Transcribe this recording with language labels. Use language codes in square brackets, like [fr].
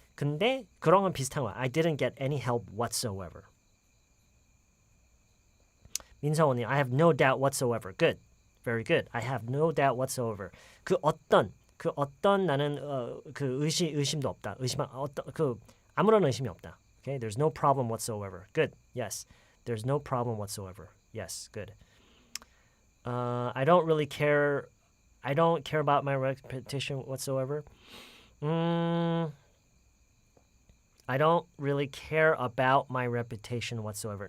[ko] 근데 그런 건 비슷한 거야. [en] I didn't get any help whatsoever. 민서원님, I have no doubt whatsoever. Good. Very good. I have no doubt whatsoever. [ko] 그 어떤 나는 그 의심도 없다. 아무런 의심이 없다. [en] Okay? There's no problem whatsoever. Good. Yes. There's no problem whatsoever. Yes, good. I don't really care. I don't care about my reputation whatsoever. I don't really care about my reputation whatsoever.